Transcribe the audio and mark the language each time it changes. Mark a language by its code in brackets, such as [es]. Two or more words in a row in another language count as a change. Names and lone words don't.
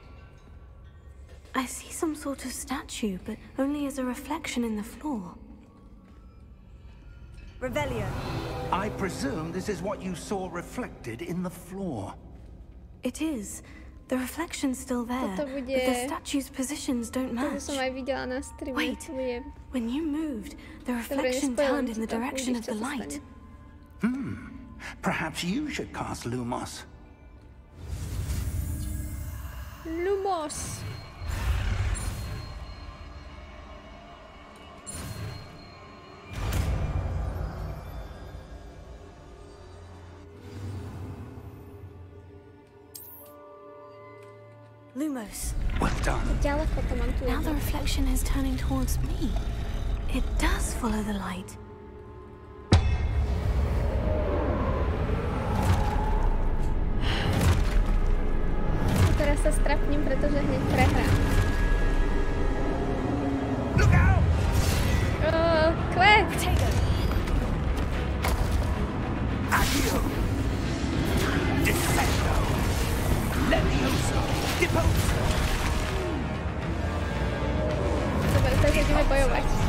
[en] I see some sort of statue, but only as a reflection in the floor. Revelio. I presume this is what you saw reflected in the floor. It is. The reflection's still there, [sk] Toto [en] but [sk] bude... [en] the statue's positions don't [sk] To [en] match. [sk] som aj videla na streame. [en] Wait. [sk] To bude... [en] When you moved, the [sk] Dobre, [en] reflection [sk] nespojujem [en] turned in [sk] ti [en] the [sk] to, [en] direction [sk] uvidíš, [en] of the [sk] čo sa [en] light. [sk] stane. [en] Perhaps you should cast Lumos. Lumos. Lumos. Well done. [sk] Ďaleko to mám tu. [en] Now the reflection is turning towards me. It does follow the light. [sk] Teraz sa strapním, pretože hneď prehrám. [en] Look out! [sk] Kvet! [en] Accio! Defendo! Levioso! Deposo! [sk] Dobre, takže ideme bojovať.